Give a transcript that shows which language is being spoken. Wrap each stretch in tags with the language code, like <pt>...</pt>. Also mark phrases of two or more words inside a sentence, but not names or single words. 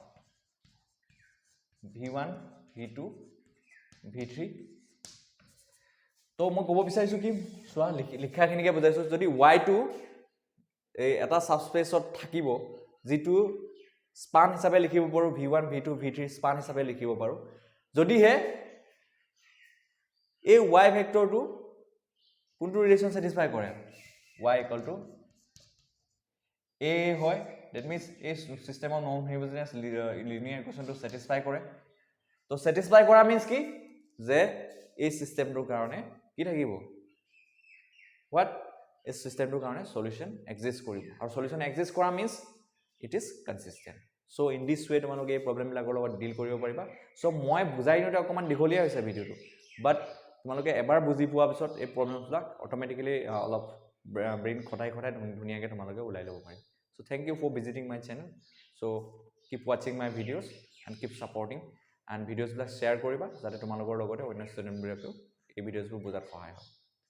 <as>v1 v2 v3 তো মই ক'ব বিচাৰিছো কি সোৱা লিখাখিনিকে বুজাইছো যদি y2 এই এটা সাবস্পেসত থাকিব যেটো স্পান হিচাপে লিখিব পাৰো v1 v2 v3 স্পান হিচাপে লিখিব পাৰো যদি হে এই y ভেক্টৰটো কোনটো ৰিলেশন স্যাটিসফাই কৰে y =</as> <en>a হয় that means a system of non homogeneous linear equation to satisfy</en> <as>কৰে তো</as> <en>satisfy কৰা means</en> <as>কি যে এই সিস্টেমটোৰ কাৰণে কি থাকিব</as> <en>what is</en> <as>systemটোৰ কাৰণে</as> <en>solution exist</en> <as>কৰিব আৰু</as> <en>solution exist</en> <as>কৰা</as> <en>means it is consistent so in this way</en> <as>তোমালোকে এই প্ৰবলেম বিলাকৰ লগত ডিল কৰিব পাৰিবা so মই বুজাই নতে অকমান দীঘলীয়া হৈছে ভিডিওটো but তোমালোকে এবাৰ বুজি পোৱাৰ পিছত এই প্ৰবলেমবিলাক অটোমেটিক্যালি অলপ ব্ৰেইন খটাই ধুনিয়াকে তোমালোকে উলাই ল'ব পাৰিবা</as> <en>so thank you for visiting my channel so keep watching my videos and keep supporting and videos</en> <as>বিলাক share কৰিবা যাতে তোমালোকৰ লগতে অন্য ষ্টুডেন্ট বিলাকেও এই ভিডিওছবোৰ বুজাত সহায় হয়</as>